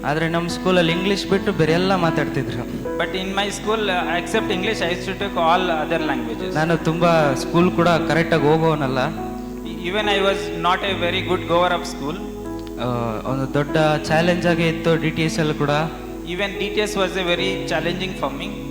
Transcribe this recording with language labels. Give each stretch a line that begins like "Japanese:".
Kannada: ಆದರೆ ನಮ್ಮ ಸ್ಕೂಲಲ್ಲಿ ಇಂಗ್ಲೀಷ್ ಬಿಟ್ಟು ಬೇರೆ ಎಲ್ಲ ಮಾತಾಡ್ತಿದ್ರು.
English: but in my school except English I used to take all other languages.
Kannada: ನಾನು ತುಂಬಾ ಸ್ಕೂಲ್ ಕೂಡ ಕರೆಕ್ಟಾಗಿ ಹೋಗೋನಲ್ಲ.
English: Even I was not a very good goer of school.
Kannada: ಒಂದು ದೊಡ್ಡ ಚಾಲೆಂಜ್ ಆಗೇ ಇತ್ತು DTS ಅಲ್ಲಿ ಕೂಡ.
English: Even DTS was a very challenging for me.